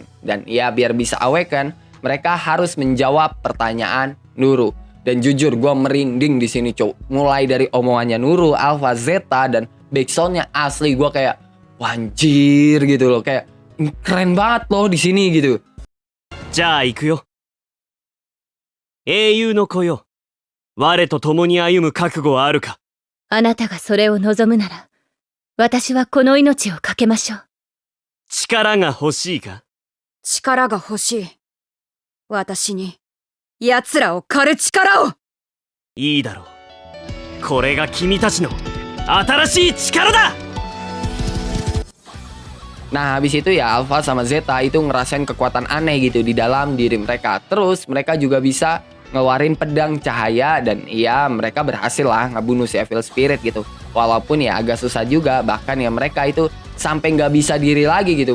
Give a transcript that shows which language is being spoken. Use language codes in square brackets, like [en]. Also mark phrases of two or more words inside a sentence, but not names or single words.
[id] Dan ya biar bisa awaken mereka harus menjawab pertanyaan Nuro. Dan jujur gue merinding di sini cow. Mulai dari omongannya Nuro, Alpha, Zeta, dan backsoundnya asli gue kayak wanjir gitu loh, kayak keren banget loh di sini gitu. [ja] じゃあ行くよ。英雄の子よ。我と共に歩む覚悟はあるか。あなたがそれを望むなら、私はこの命をかけましょう。力が欲しいか。力が欲しい。私に、奴らを狩る力を。いいだろう。これが君たちの新しい力だ。 [id] Nah habis itu ya Alpha sama Zeta itu ngerasain kekuatan aneh gitu di dalam diri mereka. Terus mereka juga bisa ngeluarin pedang cahaya dan ya mereka berhasil lah ngebunuh si Evil Spirit gitu. Walaupun ya agak susah juga, bahkan ya mereka itu sampai nggak bisa diri lagi gitu.